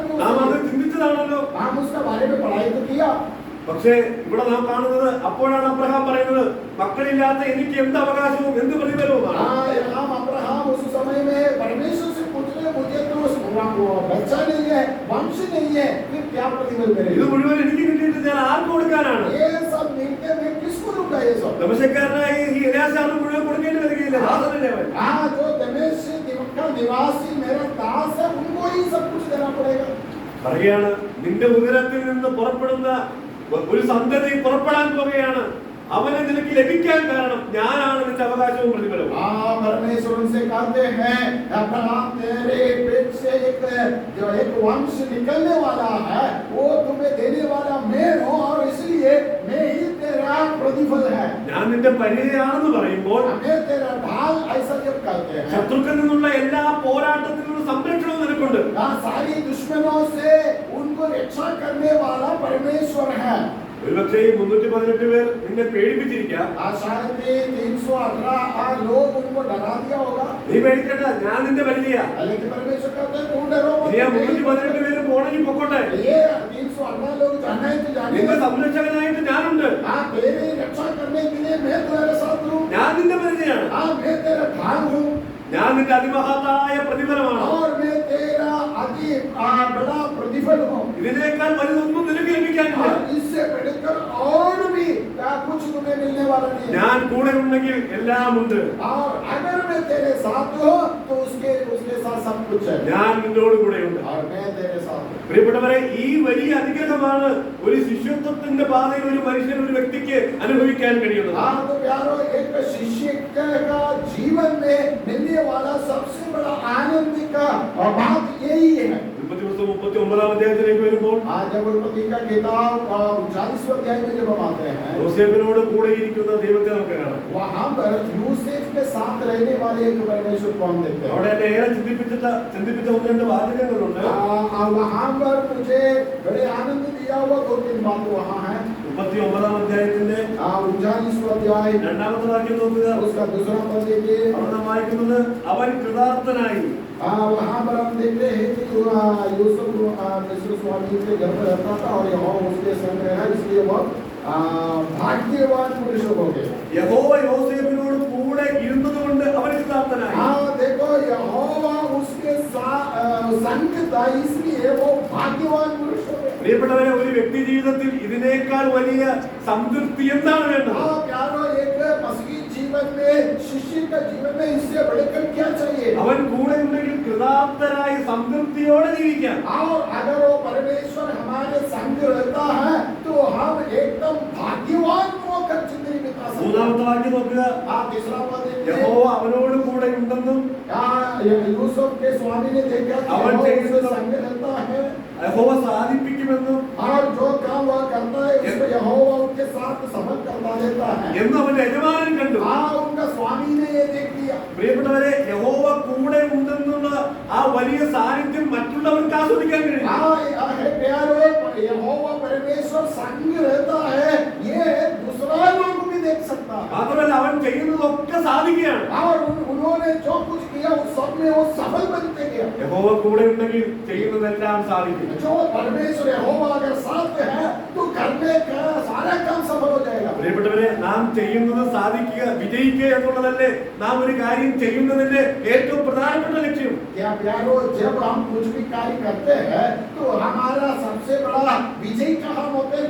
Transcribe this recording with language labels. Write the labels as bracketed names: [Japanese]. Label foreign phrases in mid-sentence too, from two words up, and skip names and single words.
[Malayalam] നാം അത് ചിന്തിച്ചതാണല്ലോ. [Hindi] हम उसके बारे में पढ़ाई तो किया. [Malayalam] പക്ഷേ ഇവിടെ നാം കാണുന്നത് അപ്പോഴാണ് അബ്രഹാം പറയുന്നത് മക്കളില്ലാത്ത എനിക്ക് എന്ത് അവകാശവും എന്ത് പ്രതിഫലവുമാണ്. [Hindi] हम अब्राहम उस समय में परमेश्वर से पूछ रहे मुझे तो बच्चा नहीं है वंश नहीं है फिर क्या प्रतिफल [Malayalam] ഇത് [Hindi] करेगा? [Malayalam] മുഴുവൻ എനിക്ക് കിട്ടിയിട്ട് ഞാൻ ആർക്ക് കൊടുക്കാനാണ്? [Hindi] ये सब मिलके मैं किसको दूंगा ये सब? [Malayalam] ദമസ്കക്കാരനായ ഈ എലിയാസാറിന് മുഴുവൻ കൊടുക്കേണ്ടി വരികയില്ല. ദാസനല്ലേ അവൻ. [Hindi] जो दमिश्क का निवासी मेरा दास है उनको ही सब कुछ देना पड़ेगा. [Malayalam] പറയുകയാണ് നിന്റെ ഉദരത്തിൽ നിന്ന് പുറപ്പെടുന്ന ഒരു സന്തതി പുറപ്പെടാൻ പോകുകയാണ്, അവനെ നിനക്ക് ലഭിക്കാൻ കാരണം ഞാനാണ് നിന്റെ അവകാശവും പ്രതിഫലവും. [Hindi] परमेश्वर उनसे कहते हैं अब्राहम तेरे पेट से एक वंश निकलने वाला है वो तुम्हें देने वाला मैं हूं और इसलिए मैं ही तेरा प्रतिफल है. [Malayalam] ഞാൻ നിന്റെ പരിചയാണെന്ന് പറയുമ്പോൾ [Hindi] मैं तेरा ढाल ऐसा जब कहते हैं [Malayalam] ശത്രുക്കളിൽ നിന്നുള്ള എല്ലാ പോരാട്ടത്തിൽ നിന്നുള്ള സംരക്ഷണവും നിനക്കുണ്ട്. [Hindi] सारी दुश्मनों से उनको रक्षा करने वाला परमेश्वर है. [Malayalam] ഒരുപക്ഷേ ഈ 318 പേർ നിന്നെ പേടിപ്പിച്ചിരിക്കാം. [Hindi] शायद 318 लोग उनको डरा दिया होगा. [Malayalam] നീ പേടിക്കണ്ട, ഞാൻ നിന്റെ പരിചയ. [Hindi] लेकिन परमेश्वर कहते हैं तुम डरो मत. [Malayalam] നീ 318 പേര് പോണെങ്കിൽ പൊക്കോട്ടെ, [Hindi] ये 318 लोग जाना है तो जाने [Malayalam] നിന്റെ [Hindi] दो. [Malayalam] സംരക്ഷകനായിട്ട് ഞാനുണ്ട്. [Hindi] तेरी रक्षा करने के लिए मैं तुम्हारे साथ हूँ. [Malayalam] ഞാൻ നിന്റെ പരിചയാണ്. [Hindi] मैं तेरा ढाल हूँ [Malayalam] ഞാൻ നിന്റെ അതിമഹത്തായ പ്രതിഫലമാണ്. [Hindi] और मैं तेरा अति बड़ा प्रतिफल हूँ. [Malayalam] ഇതിനേക്കാൾ വലുതൊന്നും നിനക്ക് ലഭിക്കാനില്ല. [Hindi] और इससे बढ़कर और भी कुछ तुम्हें मिलने वाला नहीं है. [Malayalam] ഞാൻ കൂടെ ഉണ്ടെങ്കിൽ എല്ലാം ഉണ്ട്. [Hindi] और अगर मैं तेरे साथ हूँ तो उसके साथ सब कुछ है. [Malayalam] ഞാൻ നിന്നോട് കൂടെയുണ്ട്. [Hindi] और मैं तेरे साथ हूँ. [Malayalam] പ്രിയപ്പെട്ടവരെ, ഈ വലിയ അനുഗ്രഹമാണ് ഒരു ശിഷ്യത്വത്തിന്റെ പാതയിൽ ഒരു മനുഷ്യൻ ഒരു വ്യക്തിക്ക് അനുഭവിക്കാൻ കഴിയുന്നത്. [Hindi] तो प्यारो एक शिष्य का जीवन में मिलने वाला सबसे बड़ा आनंद का बात यही है. [Malayalam] 39 അധ്യായത്തിലേക്ക് വരുമ്പോൾ [Hindi] जब उत्पत्ति का किताब 39वें अध्याय में जब हम आते हैं [Malayalam] യോസേഫിനോട് കൂടെ ഇരിക്കുന്ന ദൈവത്തെ നമുക്ക് കാണാം. [Hindi] वहां पर यूसुफ के साथ रहने वाले एक परमेश्वर को हम देखते हैं. [Malayalam] അവിടെ എന്നെ ഏറെ ചിന്തിപ്പിച്ച ഒന്ന് രണ്ട് വാചകങ്ങളുണ്ട്. [Hindi] वहां पर मुझे बड़े आनंद दिया हुआ 2-3 बात वहां है. [Malayalam] 39-ാം അധ്യായത്തിന്റെ [Hindi] 39वां अध्याय [Malayalam] രണ്ടാമത്തെ വാക്യം നോക്കുക. [Hindi] उसका दूसरा पद देखिए। [Malayalam] അവിടെ നാം വായിക്കുന്നത് അവൻ കൃതാർത്ഥനായി. [Hindi] वहाँ पर हम देखते हैं कि यूसुफ मिस्र स्वामी के घर पर रहता था और यहोवा उसके संग रहा, इसलिए वह भाग्यवान पुरुष हो गए। [Malayalam] യഹോവ യോസേഫിനോട് കൂടെ ഇരുന്നതുകൊണ്ട് അവൻ കൃതാർത്ഥനായി. [Hindi] देखो यहोवा उसके संग था, इसलिए वो भाग्यवान पुरुष हो गए। [Malayalam] പ്രിയപ്പെട്ടവരെ, ഒരു വ്യക്തി ജീവിതത്തിൽ ഇതിനേക്കാൾ വലിയ സംതൃപ്തി എന്താണ് വേണ്ടത്? [Hindi] प्यारो, एक मसीही जीवन में, शिष्य का जीवन में इससे बढ़कर क्या चाहिए? [Malayalam] അവൻ കൂടെ ഉണ്ടെങ്കിൽ കൃതാർത്ഥരായി സംതൃപ്തിയോടെ ജീവിക്കാം. [Hindi] और अगर वो परमेश्वर हमारे संग रहता है तो हम एकदम भाग्यवान होकर जिंदगी बिता सकते हैं। [Malayalam] മൂന്നാമത്തെ വാക്യം നോക്കുക. [Hindi] तीसरा पद देखिए। [Malayalam] യഹോവ അവനോട് കൂടെ ഉണ്ടെന്നും [Hindi] यूसुफ के स्वामी ने देखा कि [Malayalam] അവൻ [Hindi] यहोवा [Malayalam] ചെയ്യുന്നത് [Hindi] उसके संग रहता है [Malayalam] യഹോവ സാധിപ്പിക്കുമെന്നും [Hindi] और जो काम वह करता है उसको यहोवा उनके साथ सफल करवा देता है [Malayalam] എന്ന് അവന്റെ യജമാനൻ കണ്ടു. [Hindi] उनका स्वामी ने ये देख लिया। [Malayalam] പ്രിയപ്പെട്ടവരെ, യഹോവ കൂടെ ഉണ്ടെന്നുള്ള ആ വലിയ സാന്നിധ്യം മറ്റുള്ളവർക്ക് ആസ്വദിക്കാൻ കഴിയും. [Hindi] यहोवा परमेश्वर संग रहता है, ये दूसरा लोग भी देख सकता है। [Malayalam] മാത്രമല്ല, അവൻ ചെയ്യുന്നതൊക്കെ സാധിക്കുകയാണ്. [Hindi] और उन्होंने जो कुछ किया उस सब में वो सफल बनते गया। [Malayalam] യഹോവ കൂടെ ഉണ്ടെങ്കിൽ ചെയ്യുന്നതെല്ലാം സാധിക്കും. [Hindi] जो परमेश्वर यहोवा अगर साथ है तो करने का सारा काम सफल हो जाएगा। [Malayalam] പ്രിയപ്പെട്ടവരെ, നാം ചെയ്യുന്നത് സാധിക്കുക, വിജയിക്കുക എന്നുള്ളതല്ലേ നാം ഒരു കാര്യം ചെയ്യുന്നതിന്റെ ഏറ്റവും പ്രധാനപ്പെട്ട ലക്ഷ്യം. [Hindi] क्या प्यारो, जब हम कुछ भी कार्य करते हैं तो हमारा सबसे बड़ा विजय कहाँ होते हैं?